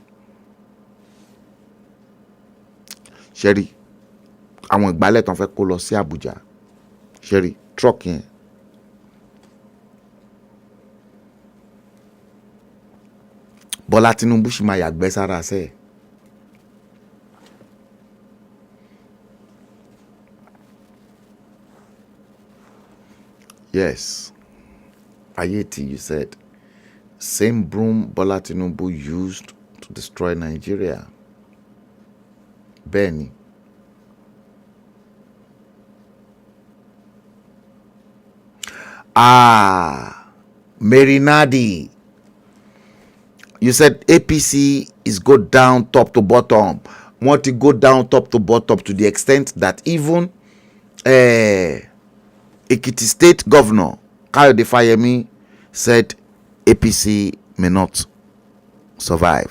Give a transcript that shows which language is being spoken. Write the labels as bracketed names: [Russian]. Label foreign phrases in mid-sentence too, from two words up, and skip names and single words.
[Yoruba] Ṣẹ́rí, àwọn ìgbálẹ̀ tán fẹ́ kó lọ sí Àbújá. Ṣẹ́rí, truck yẹn. Bọ́lá Tinubu sì máa yàgbẹ́ sára sẹ́ẹ̀. [English] Yes, Ayeti, you said, same broom Bola Tinubu used to destroy Nigeria. [Yoruba] Bẹ́ẹ̀ni. [English] Mary Nadi, you said APC is go down top to bottom. Want to go down top to bottom to the extent that even Ekiti State Governor Kayode Fayemi said APC may not survive.